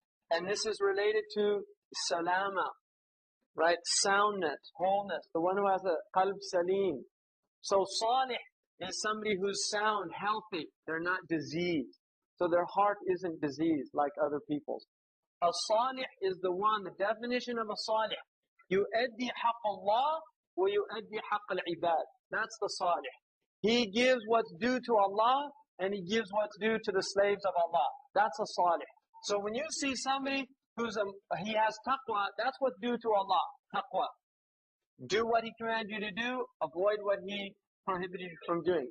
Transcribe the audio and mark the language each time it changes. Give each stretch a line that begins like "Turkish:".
English: And this is related to salama, right? Soundness, wholeness. The one who has a qalb salim. So salih is somebody who's sound, healthy. They're not diseased. So their heart isn't diseased like other people's. A salih is the one, the definition of a salih.
Arabic: يؤدي حق الله ويؤدي حق العباد.
English: That's the salih. He gives what's due to Allah and he gives what's due to the slaves of Allah. That's a salih. So when you see somebody he has taqwa, that's what's due to Allah, taqwa. Do what he commanded you to do, avoid what he prohibited you from doing.